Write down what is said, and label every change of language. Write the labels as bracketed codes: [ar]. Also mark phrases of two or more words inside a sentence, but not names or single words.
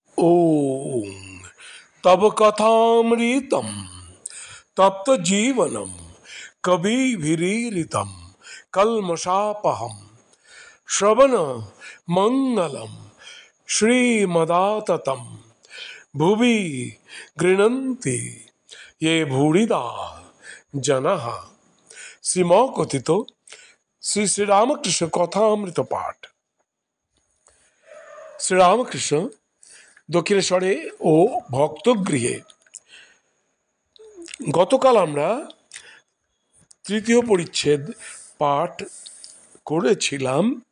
[sa] ओम तब कथामृतम तप्त जीवनम कविभिरीरितम कल्मषापहम श्रवण मंगलम श्रीमदाततम भुवि गृह्णन्ति ये भूरिदा जनः। [bn] শ্রীম কথিত শ্রী শ্রীরামকৃষ্ণ কথামৃত পাঠ। শ্রীরামকৃষ্ণ দক্ষিণেশ্বরে ও ভক্তগৃহে। গতকাল আমরা তৃতীয় পরিচ্ছেদ পাঠ করেছিলাম।